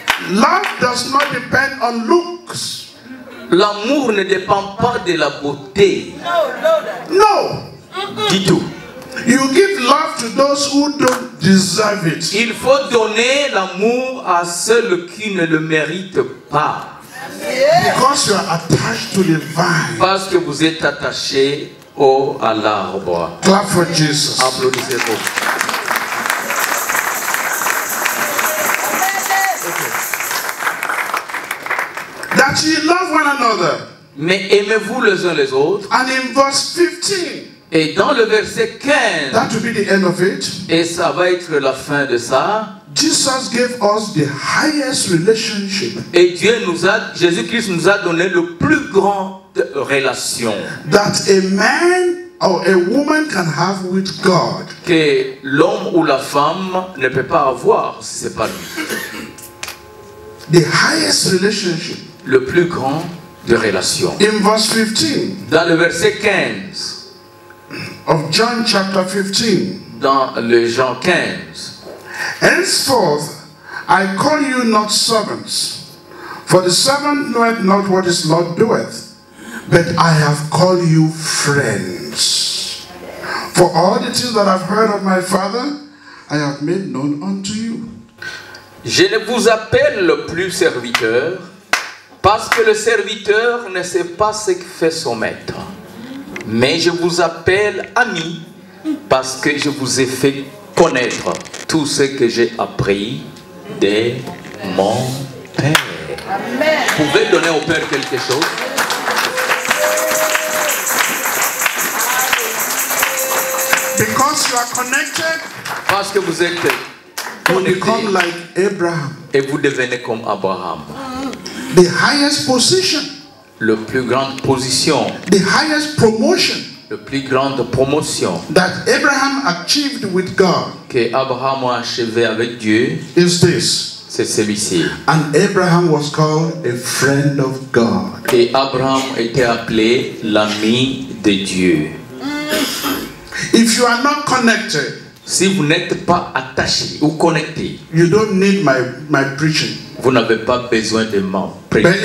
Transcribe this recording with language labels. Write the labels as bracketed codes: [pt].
[en] Love does not depend on looks. [fr] L'amour ne dépend pas de la beauté. [en] No. [fr] Du tout. [en] You give love to those who don't deserve it. [fr] Il faut donner l'amour à ceux qui ne le méritent pas. [en] Because you are attached to the vine. [fr] Parce que vous êtes attaché à l'arbre. [en] Clap for Jesus. [fr] Applaudissez-vous. [en] That ye love one another. [fr] Mais aimez-vous les uns les autres. [en] And in verse 15. [fr] Et dans le verset 15, [en] that will be the end of it. [fr] Et ça va être la fin de ça. [en] Jesus gave us the highest relationship. [fr] Et Jésus-Christ nous a donné le plus grand relation. [en] That a man or a woman can have with God. [fr] Que l'homme ou la femme ne peut pas avoir si c'est pas lui. [en] The highest relationship. [fr] Le plus grand de relation. [en] In verse 15. [fr] Dans le verset 15. [en] Of John chapter 15. [fr] Dans le Jean 15. [en] Henceforth, I call you not servants, for the servant knoweth not what his Lord doeth, but I have called you friends. For all the things that I've heard of my Father, I have made known unto you. [fr] Je ne vous appelle plus serviteur, parce que le serviteur ne sait pas ce que fait son maître. Mais je vous appelle ami, parce que je vous ai fait connaître tout ce que j'ai appris de mon Père. Amen. Vous pouvez donner au Père quelque chose? [en] Because you are connected, [fr] parce que vous êtes [en] you become like Abraham. [fr] Et vous devenez comme Abraham. [en] The highest position. [fr] Le plus grande position. [en] The highest promotion. [fr] Le plus grande promotion. [en] That Abraham achieved with God. [fr] Que Abraham a achevé avec Dieu. [en] Is this. [fr] C'est celui-ci. [en] And Abraham was called a friend of God. [fr] Et Abraham était appelé l'ami de Dieu. [en] If you are not connected, [fr] si vous n'êtes pas attaché ou connecté, [en] you don't need my preaching. [fr] Vous n'avez pas besoin de ma prédication.